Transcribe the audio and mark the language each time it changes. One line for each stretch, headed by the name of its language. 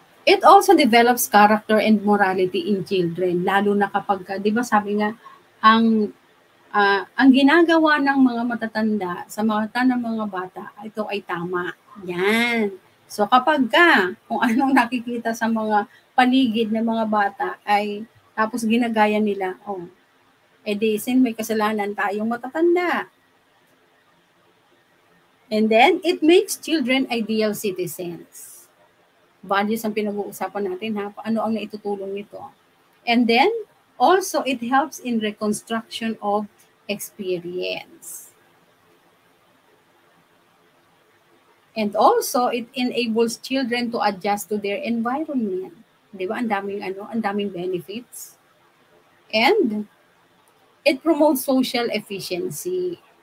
English: It also develops character and morality in children,
Filipino: lalo na kapag, di ba sabi nga, ang ginagawa ng mga matatanda sa mata ng mga bata, ito ay tama. Yan. So kapag kung anong nakikita sa mga paligid ng mga bata ay tapos ginagaya nila, edi may kasalanan tayong matatanda.
English: And then, it makes children ideal citizens.
Filipino: Values ang pinag-uusapan natin ha. Ano ang naitutulong nito?
English: And then, also, it helps in reconstruction of experience. And also, it enables children to adjust to their environment.
Filipino: Di ba? Ang daming
English: benefits. And it promotes social efficiency.